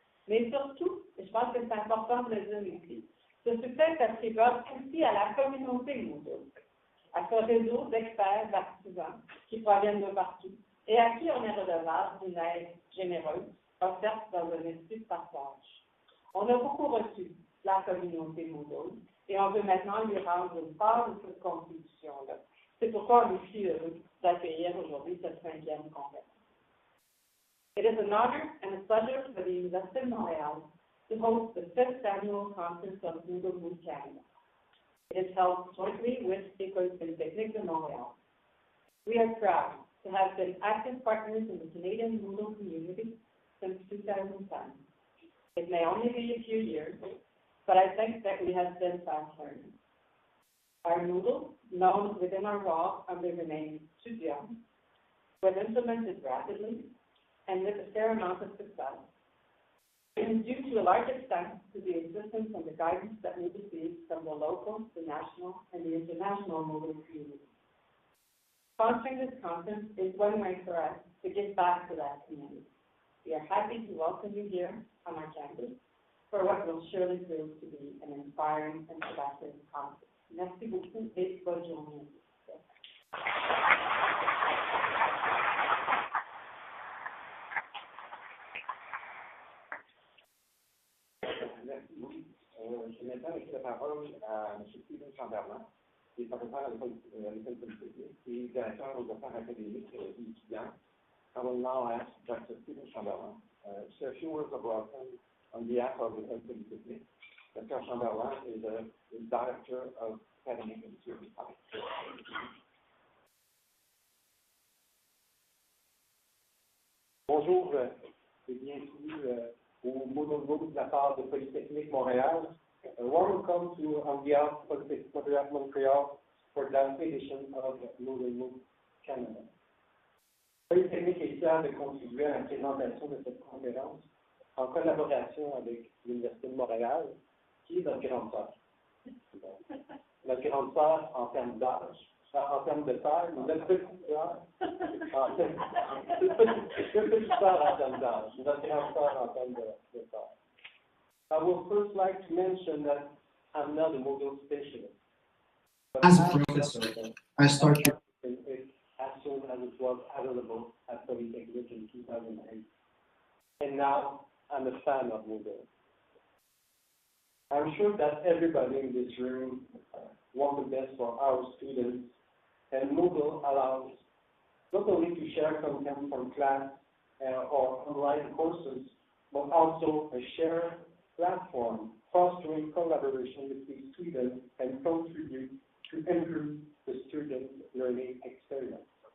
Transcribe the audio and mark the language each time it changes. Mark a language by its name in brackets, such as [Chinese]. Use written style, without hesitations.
[French] Mais surtout, et je pense que c'est important de le dire ici, ce succès est attribuable aussi à la communauté Moodle, à ce réseau d'experts, d'artisans qui proviennent de partout et à qui on est redevable d'une aide généreuse offerte dans un esprit de partage. On a beaucoup reçu la communauté Moodle et on veut maintenant lui rendre une part de cette contribution-là. C'est pourquoi on est si heureux d'accueillir aujourd'hui cette 5e conférence. [English] It is an honor and a pleasure for the University of Montreal to host the 5th annual conference of Moodle Moot Canada. It is held jointly with l'École polytechnique de Montréal. We are proud to have been active partners in the Canadian Moodle community since 2010. It may only be a few years, but I think that we have been fast learners. Our Moodle, known within our walk under the name Dougiamas, was implemented rapidly and with a fair amount of success. It is due to a large extent to the assistance and the guidance that we received from the local, the national, and the international Moodle community. Sponsoring this conference is one way for us to give back to that community. We are happy to welcome you here on our campus for what will surely prove to be an inspiring and productive conference. [French] Merci beaucoup et bonne journée. Merci beaucoup. Je vais maintenant laisser la parole à M. Steven Chamberlain, qui est professeur à l'École polytechnique et directeur aux affaires académiques et étudiants. [English] I will now ask Dr. Steven Chamberlain to say a few words of welcome on behalf of l'École polytechnique Dr. Chamberlain is the Director of Academic and Service. [French] Bonjour et bienvenue au Moodle Moot de la part de Polytechnique Montréal. [English] A warm welcome to on behalf of Polytechnique Montréal for the edition of Moodle Moot Canada. [French] Polytechnique est fier de contribuer à la présentation de cette conférence en collaboration avec l'Université de Montréal, qui est notre grande sœur. Notre grande sœur en termes d'âge, en termes de taille, notre petite sœur en termes d'âge, notre grande sœur en termes de taille. [English] I would first like to mention that I'm not a Moodle specialist. As a professor, I started it as soon as it was available at Polytechnique in 2008. And now I'm a fan of Moodle. I'm sure that everybody in this room wants the best for our students, and Moodle allows not only to share content from class or online courses, but also a shared platform fostering collaboration between students and contribute to improve the student learning experience.